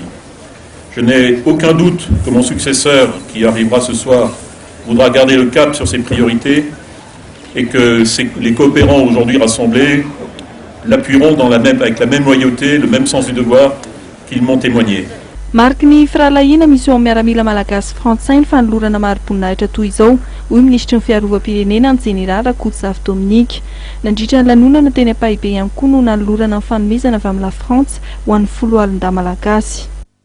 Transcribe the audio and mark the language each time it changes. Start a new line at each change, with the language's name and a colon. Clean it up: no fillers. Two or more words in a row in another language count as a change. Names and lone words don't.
French: Je n'ai aucun doute que mon successeur, qui arrivera ce soir, voudra garder le cap sur ses priorités et que les coopérants aujourd'hui rassemblés l'appuieront avec la même loyauté, le même sens du devoir qu'ils m'ont témoigné.
Malagasy: Marky ny firalahina misy ao miaramila malagasy frantsay ny fanolorana maro-boninahitra toy izao hoy ministry ny fiarovam-pirenena ny général Rakotsavy Dominique. Nandritra ny lanonana teny Apahibe ihany koa no nanolorana ny fanomezana avy amin'ny la France ho an'ny folo alin-dahy malagasy.